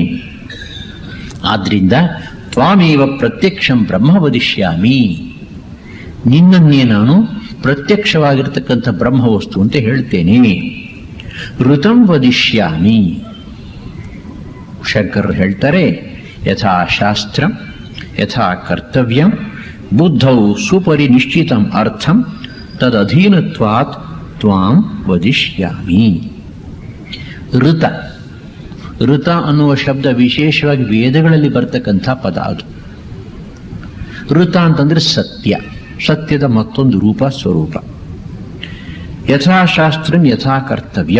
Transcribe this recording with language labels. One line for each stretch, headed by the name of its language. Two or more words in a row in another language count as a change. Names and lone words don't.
Kannada: ಆದ್ರಿಂದ
Sanskrit: ತ್ವಾಮೇವ ಪ್ರತ್ಯಕ್ಷಂ ಬ್ರಹ್ಮ ವದಿಷ್ಯಾಮಿ,
Kannada: ನಿನ್ನನ್ನೇ ನಾನು ಪ್ರತ್ಯಕ್ಷವಾಗಿರ್ತಕ್ಕಂಥ ಬ್ರಹ್ಮವಸ್ತು ಅಂತ ಹೇಳ್ತೇನೆ.
Sanskrit: ಋತಂ ವದಿಷ್ಯಾಮಿ.
Kannada: ಶಂಕರರು ಹೇಳ್ತಾರೆ,
Sanskrit: ಯಥಾ ಶಾಸ್ತ್ರಂ ಯಥಾ ಕರ್ತವ್ಯಂ ಬುದ್ಧೌ ಸುಪರಿನಿಶ್ಚಿತಂ ಅರ್ಥಂ ತದಧೀನತ್ವಾತ್ ತ್ವಾಂ ವದಿಷ್ಯಾಮಿ.
Kannada: ಋತ ಋತ ಅನ್ನುವ ಶಬ್ದ ವಿಶೇಷವಾಗಿ ವೇದಗಳಲ್ಲಿ ಬರ್ತಕ್ಕಂಥ ಪದ. ಅದು ಋತ ಅಂತಂದ್ರೆ ಸತ್ಯ, ಸತ್ಯದ ಮತ್ತೊಂದು ರೂಪ ಸ್ವರೂಪ.
Sanskrit: ಯಥಾಶಾಸ್ತ್ರಂ ಯಥಾ ಕರ್ತವ್ಯಂ.